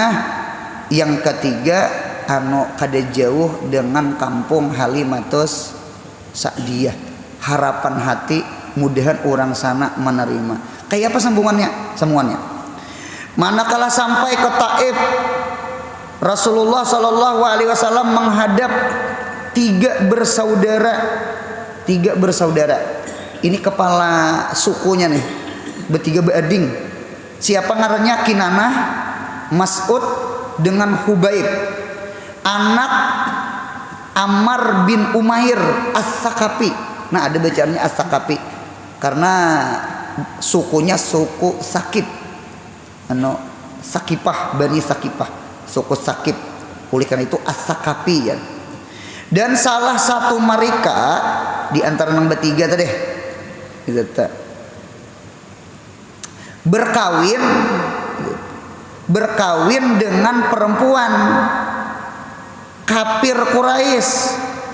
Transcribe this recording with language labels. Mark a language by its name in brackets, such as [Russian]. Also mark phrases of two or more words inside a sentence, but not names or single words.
[Banjar] Yang ketiga, kada jauh dengan kampung Halimatus Sa'diyah. Harapan hati mudahan orang sana menerima. Kayak apa sambungannya? Manakala sampai ke Taif, Rasulullah [Arabic] صلى الله عليه وسلم [Banjar] menghadap tiga bersaudara. Ini kepala sukunya nih, bertiga beading. Siapa ngarannya? Kinanah, Mas'ud dengan Hubaib, anak Ammar bin Umair As-Saqafi. Nah, ada bacaannya As-Saqafi karena sukunya suku Sakif. Sakifah, Bani Sakifah, suku Sakif. Oleh karena itu As-Saqafi ya. Dan salah satu mereka di antara yang bertiga tadi berkawin dengan perempuan kafir Quraisy.